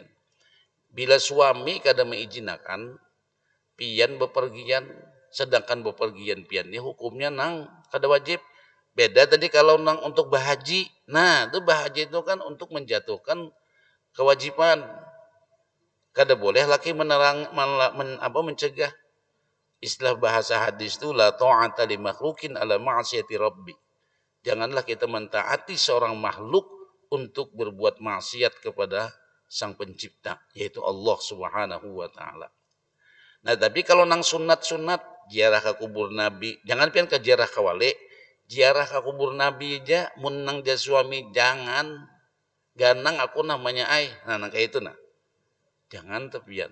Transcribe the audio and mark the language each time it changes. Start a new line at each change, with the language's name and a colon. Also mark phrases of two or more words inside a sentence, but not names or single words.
Banjar: Bila suami kada mengizinkan pian bepergian, sedangkan bepergian pian ini hukumnya nang kada wajib. Beda tadi kalau nang untuk bahaji. Nah, itu bahaji itu kan untuk menjatuhkan kewajiban. Kada boleh laki mencegah. Istilah bahasa hadis itu
Arabic: لا طاعة لمخلوق على معصية ربي.
Indonesian: Janganlah kita mentaati seorang makhluk untuk berbuat maksiat kepada sang pencipta, yaitu Allah
Arabic: سبحانه وتعالى.
Banjar: Nah, tapi kalau nang sunat-sunat ziarah ke kubur nabi, jangan pian ke ziarah ke wali, ziarah ke kubur nabi aja mun nang dia suami jangan ganang aku namanya ai. Nah, nang kayak itu nah. Jangan tepian.